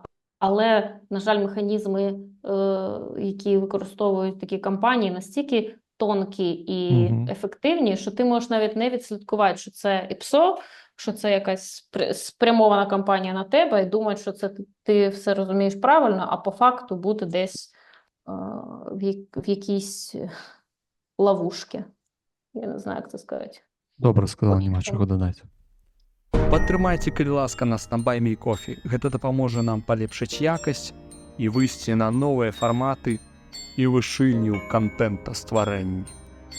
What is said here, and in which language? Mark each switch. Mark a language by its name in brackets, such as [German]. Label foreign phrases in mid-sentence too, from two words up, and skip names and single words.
[Ukrainian] Але, на жаль, механізми, які використовують такі компанії, настільки тонкі і ефективні, що ти можеш навіть не відслідкувати, що це ІПСО, що це якась спрямована кампанія на тебе, і думати, що це ти все розумієш правильно, а по факту бути десь в якійсь ловушці. Я не знаю, як це сказати. [Belarusian] Добра сказала, няма чаго дадаць. Падтрымайце, калі ласка, нас на Buy Me Coffee. Гэта дапаможа нам палепшыць якасць і выйсці на новыя фарматы і вышыню контента стварэння.